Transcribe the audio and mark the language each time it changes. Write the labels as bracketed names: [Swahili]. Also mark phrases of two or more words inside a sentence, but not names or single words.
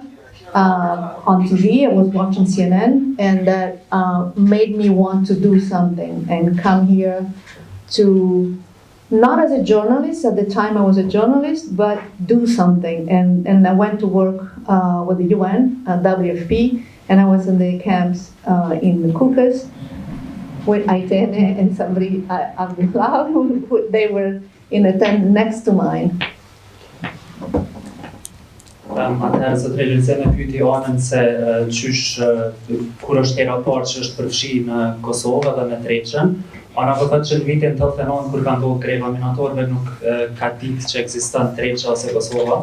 [English] On TV, I was watching CNN, and that made me want to do something and come here to, not as a journalist, at the time I was a journalist, but do something. And I went to work with the UN, WFP, and I was in the camps in the Kukas with Aitene and somebody, Abdullah, they were in a tent next to mine. [Albanian] Atëherë sot realizojmë me pyetje anën se kur është hera parë që është përfshi në Kosovë dhe në Trepçën. Ana po thotë që në vitin 89 kur ka ndodhur greva minatorëve nuk ka ditë që ekziston Trepça ose Kosova.